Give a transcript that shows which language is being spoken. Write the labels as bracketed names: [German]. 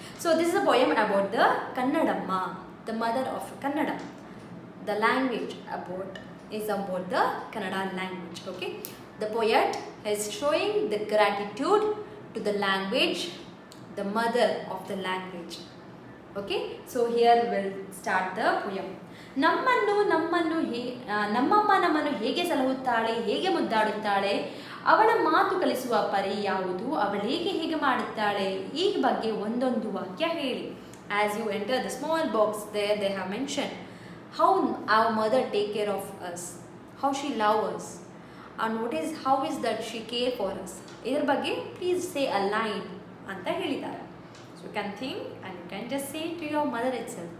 [English] So this is a poem about the Kannadamma, the mother of Kannada. The language is about the Kannada language. Okay, the poet is showing the gratitude to the language, the mother of the language. Okay, so here we'll start the poem. [Kannada] ನಮ್ಮಮ್ಮ ನಮ್ಮನ್ನು ಹೇಗೆ ಸಲಹುತ್ತಾಳೆ, ಹೇಗೆ ಮುದ್ದಾಡುತ್ತಾಳೆ, ಅವಳ ಮಾತು ಕಲಿಸುವ ಪರಿ ಯಾವುದು, ಅವಳೇಗೆ ಹೇಗೆ ಮಾಡುತ್ತಾಳೆ, ಈ ಬಗ್ಗೆ ಒಂದೊಂದು ವಾಕ್ಯ ಹೇಳಿ. [English] As you enter the small box there, they have mentioned how our mother take care of us, how she love us, and how is that she care for us. [Kannada] ಇದರ ಬಗ್ಗೆ [English] please say a line [Kannada] ಅಂತ ಹೇಳಿದ್ದಾರೆ. [English] So you can think and you can just say to your mother itself.